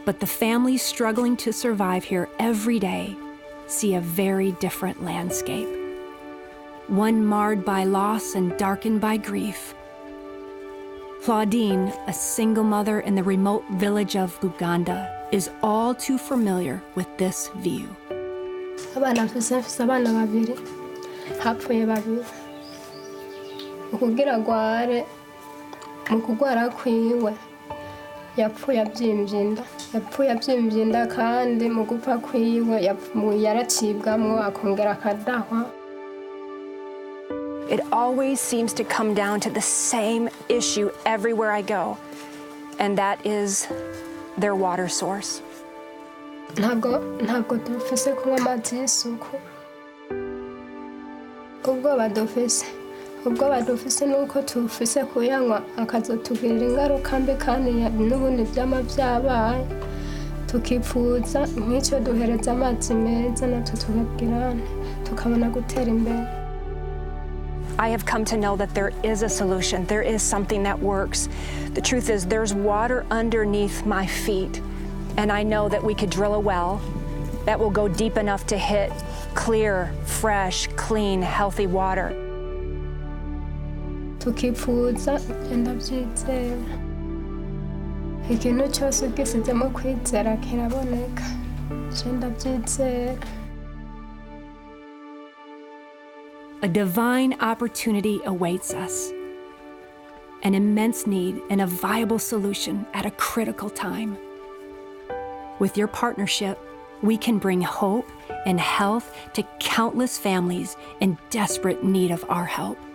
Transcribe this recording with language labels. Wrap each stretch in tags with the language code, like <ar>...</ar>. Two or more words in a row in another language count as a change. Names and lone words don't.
<en>But the families struggling to survive here every day see a very different landscape. One marred by loss and darkened by grief. Claudine, a single mother in the remote village of Buganda, is all too familiar with this view.</en> <rn>Abana babiri hapfuye babiri ukugira gware mu kugwara kwiwe yapfuye abyimbye inda kandi mu gupfa kwiwe yaracibwamwo akongera akadahwa.</rn> <en>It always seems to come down to the same issue everywhere I go, and that is their water source.</en> <rn>Ntabwo dufise kunywa amazi y'isuku. Ubwoba dufise nuko tufise kuyanywa akazotugirira ingaruka mbi kandi n'ubundi vyama vyabaye. Tukipfuza nk'icyo duhereza amazi meza natwe tukabwirana tukabona gutera imbere.</rn> <en>I have come to know that there is a solution. There is something that works. The truth is, there's water underneath my feet, and I know that we could drill a well that will go deep enough to hit clear, fresh, clean, healthy water.</en> <rn>Tukipfuza ndavyizera. Ikintu cyose gisizemo kwizera kiraboneka. Ndavyizera.</rn> <en>A divine opportunity awaits us. An immense need and a viable solution at a critical time. With your partnership, we can bring hope and health to countless families in desperate need of our help.</en>